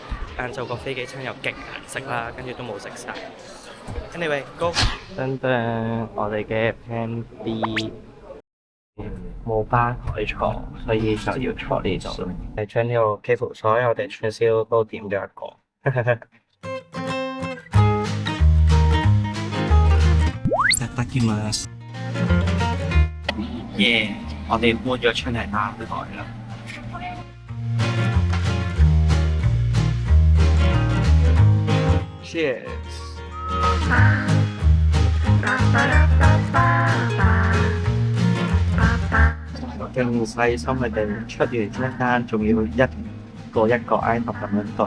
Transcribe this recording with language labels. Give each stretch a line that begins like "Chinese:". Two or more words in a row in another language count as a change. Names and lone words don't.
Cantonese: 晏晝個飛機餐又極難食啦，跟住都冇食晒。
English: Anyway， go！
Cantonese: 等等，我哋嘅 Plan B 冇班可以坐，所以就要坐呢度。係將呢個幾乎所有嘅串燒都點咗一個。
Japanese: いただきます。
Cantonese: 耶！我哋搬咗出嚟啱台啦。Cheers！勁細心嘅哋出完一單，仲要一個 item 咁樣對。